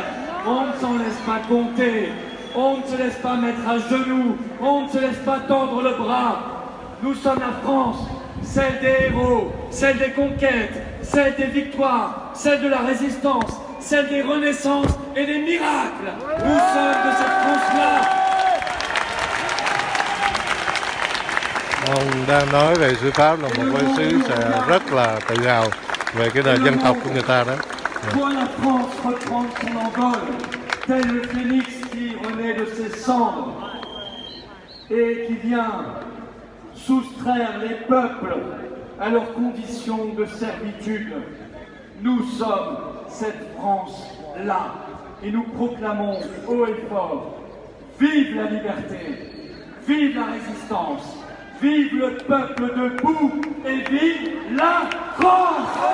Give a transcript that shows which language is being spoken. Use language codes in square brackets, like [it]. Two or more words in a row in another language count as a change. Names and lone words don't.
[fr] On ne s'en laisse pas compter, on ne se laisse pas mettre à genoux, on ne se laisse pas tendre le bras. Nous sommes la France, celle des héros, celle des conquêtes, celle des victoires, celle de la résistance, celle des renaissances et des miracles. Nous sommes de cette France-là. [vi] Ông đang nói về sư Pháp là một cái xứ sẽ rất là tự hào về cái nền dân tộc của người ta đó. [fr] Voit la France reprendre son envol, tel le phénix qui renaît de ses cendres et qui vient soustraire les peuples à leurs conditions de servitude. Nous sommes cette France-là et nous proclamons haut et fort: vive la liberté, vive la résistance, vive le peuple debout et vive la France!